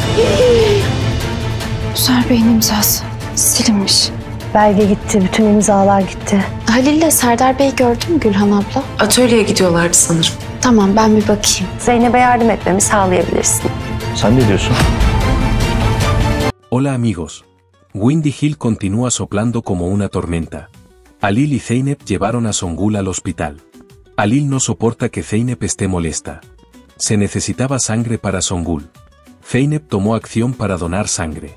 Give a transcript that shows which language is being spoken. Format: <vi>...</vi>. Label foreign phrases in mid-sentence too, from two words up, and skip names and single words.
<tr>Özer Bey'in imzası silinmiş. Belge gitti, bütün imzalar gitti. Halil'le Serdar Bey gördün mü Gülhan abla? Atölyeye gidiyorlardı sanırım. Tamam, ben bir bakayım. Zeynep'e yardım etmemi sağlayabilirsin. ¿Sen ne diyorsun?</tr> <es>Hola amigos. Windy Hill continúa soplando como una tormenta. Halil y Zeynep llevaron a Songül al hospital. Halil no soporta que Zeynep esté molesta. Se necesitaba sangre para Songül. Zeynep tomó acción para donar sangre.</es>